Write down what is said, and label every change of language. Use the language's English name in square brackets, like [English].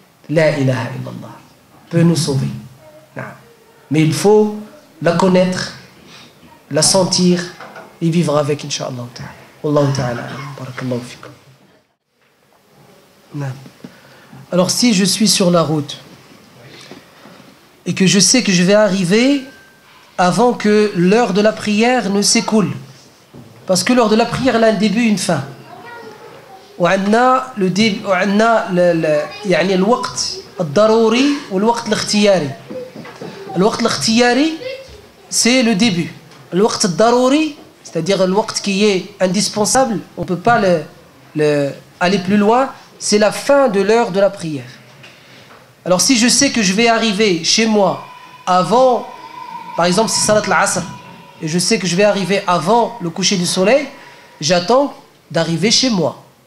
[Arabic] La ilaha illallah [French] peut nous sauver. Mais il faut la connaître, la sentir et vivre avec, Inch'Allah. [Arabic] Wallahu ta'ala. Barakallahu fikum. [French] Alors si je suis sur la route et que je sais que je vais arriver avant que l'heure de la prière ne s'écoule, parce que l'heure de la prière elle a un début et une fin. [Arabic] وعندنا [French] le début, [Arabic] وعندنا يعني الوقت الضروري والوقت الاختياري. الوقت الاختياري [French] c'est le début. [Arabic] الوقت الضروري, [French] c'est-à-dire le وقت qui est indispensable, on ne peut pas aller plus loin, c'est la fin de l'heure de la prière. Alors si je sais que je vais arriver chez moi avant, par exemple c'est Salat al-Asr, et je sais que je vais arriver avant le coucher du soleil, j'attends d'arriver chez moi.